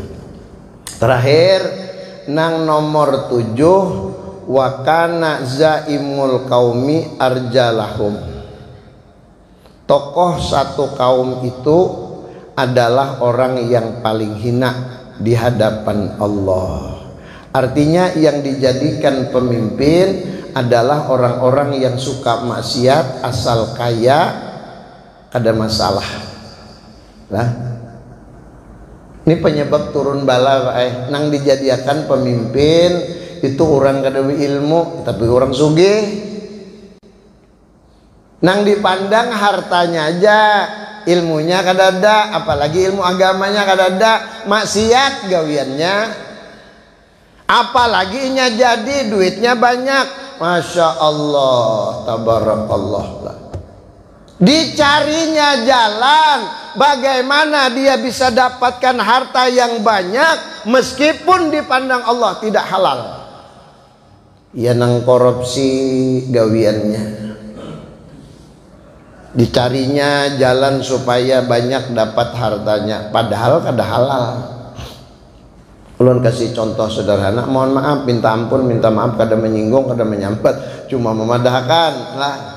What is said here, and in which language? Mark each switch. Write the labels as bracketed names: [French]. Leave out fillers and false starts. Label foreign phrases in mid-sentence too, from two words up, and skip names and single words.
[Banjar] Terakhir nang nomor 7, [Arabic] وكان زعيم القوم أرذلهم. [Indonesian] Tokoh satu kaum itu adalah orang yang paling hina di hadapan Allah. Artinya yang dijadikan pemimpin adalah orang-orang yang suka maksiat, asal kaya ada masalah. [Banjar] Nah, ini penyebab turun bala nang dijadikan pemimpin itu orang kada ilmu tapi orang sugih. Nang dipandang hartanya aja, ilmunya kada ada, apalagi ilmu agamanya kada ada, maksiat gawiannya. Apalagi nya jadi duitnya banyak, [Arabic] ما شاء الله، تبارك الله. [Indonesian] Dicarinya jalan bagaimana dia bisa dapatkan harta yang banyak meskipun dipandang Allah tidak halal. [Banjar] Ya nang korupsi gawiannya. Dicarinya jalan supaya banyak dapat hartanya, padahal kada halal. Ulun kasih contoh sederhana, mohon maaf, minta ampun, minta maaf kada menyinggung, kada menyampat, cuma memadahkan lah.